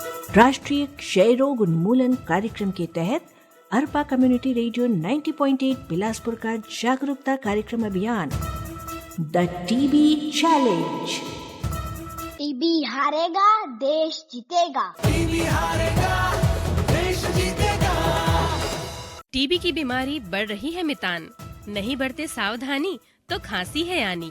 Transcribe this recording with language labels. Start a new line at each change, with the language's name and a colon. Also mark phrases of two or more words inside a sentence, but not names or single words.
Hindi: राष्ट्रीय क्षय रोग उन्मूलन कार्यक्रम के तहत अरपा कम्युनिटी रेडियो 90.8 बिलासपुर का जागरूकता कार्यक्रम अभियान द टीबी चैलेंज। टीबी हारेगा देश जीतेगा। टीबी हारेगा देश जीतेगा। टीबी की बीमारी बढ़ रही है मितान, नहीं बढ़ते सावधानी तो खांसी है आनी।